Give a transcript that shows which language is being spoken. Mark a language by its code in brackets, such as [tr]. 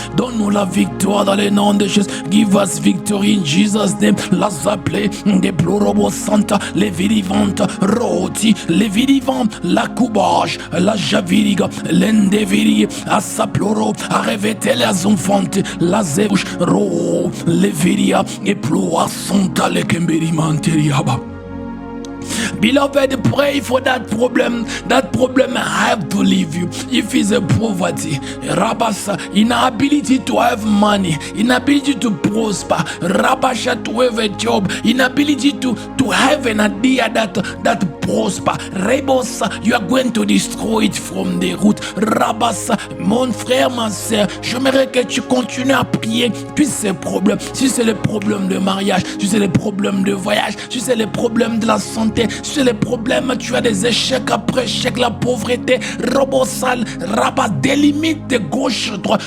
[fr] Donne-nous la victoire dans le nom de Jésus. [en] Give us victory in Jesus name. La zaple des plorobo santa les vivantes roti les vivants la coubage la javiriga l'endeviri à sa ploro à revêter les enfants la zebouche ro les viria et ploa santa les kemberi manteriaba. Beloved, pray for that problem. That problem have to leave you. If it's a poverty, Rabasa, inability to have money, inability to prosper, Rabasha to have a job, inability to have an idea that prosper, Rebosa, you are going to destroy it from the root. [fr] Rabasa, mon frère, ma soeur, j'aimerais que tu continues à prier puis ces problèmes. Si c'est le problème de mariage, si c'est le problème de voyage, si c'est le problème de la santé, sur les problèmes, tu as des échecs après échecs, la pauvreté, robosal, rabat, des limites de gauche, droite.